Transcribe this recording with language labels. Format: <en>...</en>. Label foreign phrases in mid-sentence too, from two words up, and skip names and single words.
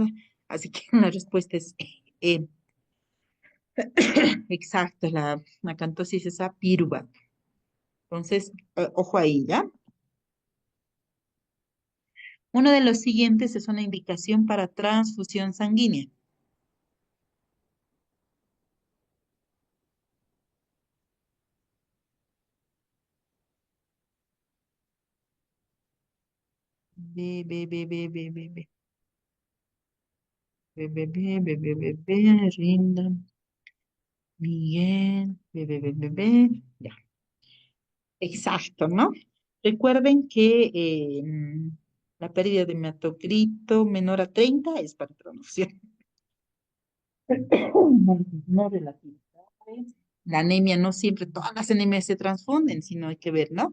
<es>Así que la respuesta es exacto, la acantosis esa piruvato. Entonces, ojo ahí, ¿ya? Uno de los siguientes es una indicación para transfusión sanguínea. Ve, ve, ve, ve, ve, ve, ve. Ve, ve, ve, ve, ve, ve, ve, Rinda, Miguel, ve, ve, ve, ve, ve. Ya, exacto, ¿no? Recuerden que la pérdida de hematocrito menor a 30 es para transfusión. No relativo. La anemia no siempre, todas las anemias se transfunden, sino hay que ver, ¿no?</es>